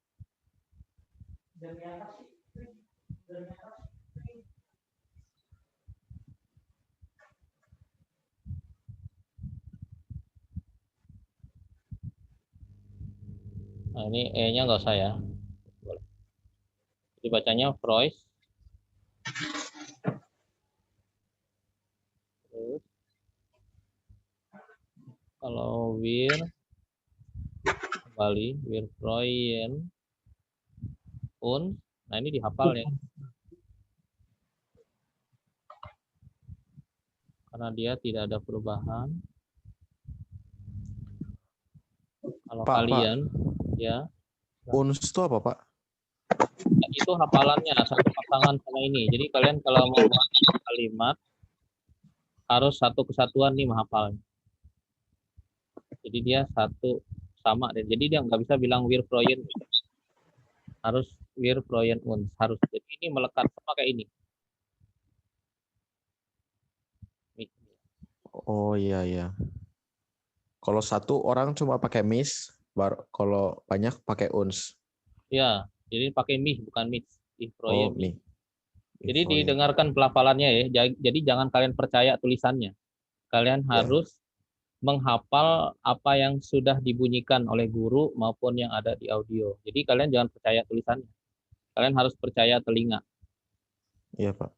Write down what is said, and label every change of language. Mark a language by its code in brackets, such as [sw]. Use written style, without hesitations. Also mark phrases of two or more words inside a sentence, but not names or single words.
[id] Nah, ini E-nya nggak usah ya. Jadi bacanya Freud. Terus kalau wir kembali [de] wir freuen uns. [id] Nah, ini dihafal ya. Karena dia tidak ada perubahan. Kalau Pak, kalian ya uns itu apa, Pak? itu hafalannya satu pasangan sama ini. Jadi kalian kalau mau buat kalimat harus satu kesatuan nih menghafalnya. Jadi dia satu sama deh. Jadi dia nggak bisa bilang [de] wir Freuen, [id] harus [de] wir Freuen uns, [id] harus. Jadi ini melekat sama kayak ini. Oh iya iya. Kalau satu orang cuma pakai mis, kalau banyak pakai uns. Ya, jadi pakai mih bukan mit. [de] Ich freue Oh mich. mi. [id] Jadi Infroyen. didengarkan pelafalannya ya. Jadi jangan kalian percaya tulisannya. Kalian Ya. harus menghafal apa yang sudah dibunyikan oleh guru maupun yang ada di audio. Jadi kalian jangan percaya tulisannya. Kalian harus percaya telinga. Iya Pak.